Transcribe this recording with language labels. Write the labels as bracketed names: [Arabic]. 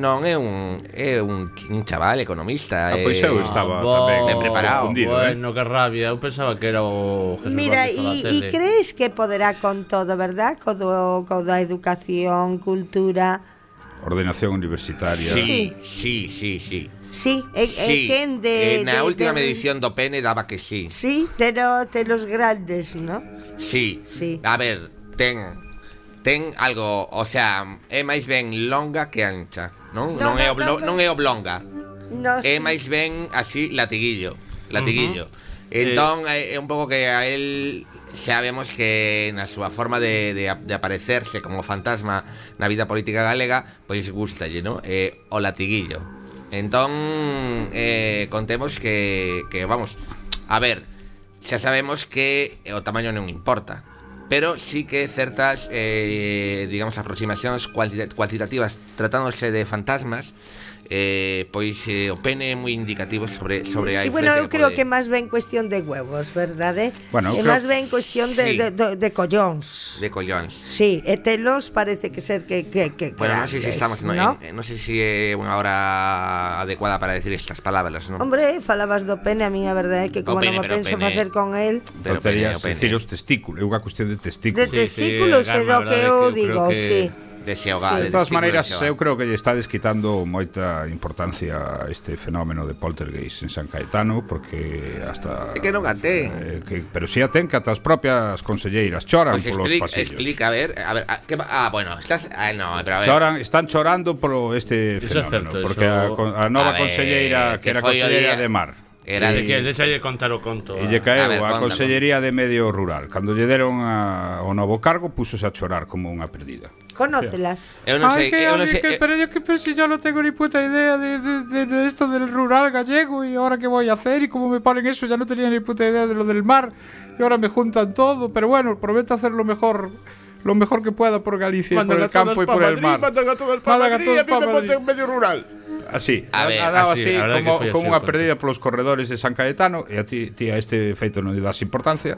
[Galician] Non é un chaval economista. Ah, pois eu estaba tamén preparado. Bueno, que rabia. Eu pensaba que era o Jesús. Mira, e crees que poderá con todo, verdad? Con a educación, cultura, ordenación universitaria. Sí. Sí, na última medición do PNE daba que sí. [Spanish] Sí, pero de los grandes, ¿no? [Galician] Sí. Sí. A ver, ten algo, o sea, é máis ben longa que ancha, non? Non é oblonga. Non, é máis ben así latiguillo. Uh-huh. Entón é un pouco que a él sabemos que na súa forma de aparecerse como fantasma na vida política galega, pois gústalle, non? O latiguillo. Entón contemos que vamos, a ver, xa sabemos que o tamaño non importa. Pero sí que certas, digamos, aproximacións cualitativas tratándose de fantasmas, pois o pene é moi indicativo sobre sí, bueno, eu creo que máis ben cuestión de huevos, verdade? Bueno, é máis ben cuestión de collóns. De collóns. Sí, e telos parece que ser que bueno, non sei se estamos, ¿no? Non sei se é unha hora adecuada para decir estas palabras, ¿no? Hombre, falabas do pene, a mí a verdade é que como non penso pene, facer con él. Pero terías que decir os testículos, é unha cuestión de testículos. De testículos, sí, é do que eu digo, que... sí. De todas maneiras, eu creo que lle estades quitando moita importancia a este fenómeno de poltergeist en San Caetano, porque hasta... É que non a ten. Pero si a ten, que as propias conselleiras choran polos pasillos. Explica, a ver que, bueno, estás... no, pero a ver. Choran, están chorando por este fenómeno. [Spanish] Eso es cierto, [Galician] porque a nova conselleira, que era conselleira de Mar... Era de que deixalle contar o conto. E lle caeu a Consellería de Medio Rural. Cando lle deron o novo cargo, púsose a chorar como unha perdida. Conócelas. Eu non sei, [Spanish] pero yo que pensei, yo non tengo ni puta idea de esto del rural gallego [Galician] e agora que vou [Spanish] a hacer e como me paren eso, ya non tenía ni puta idea de lo del mar [Galician] e agora me juntan todo, [Spanish] pero bueno, prometo hacer lo mejor que pueda por Galicia, por el campo y por el mar. Mandan a todos para Madrid, a mí me ponen en medio rural. [Galician] Así, ha dado así como unha perdida polos corredores de San Caetano. E a ti a este efeito non lhe das importancia.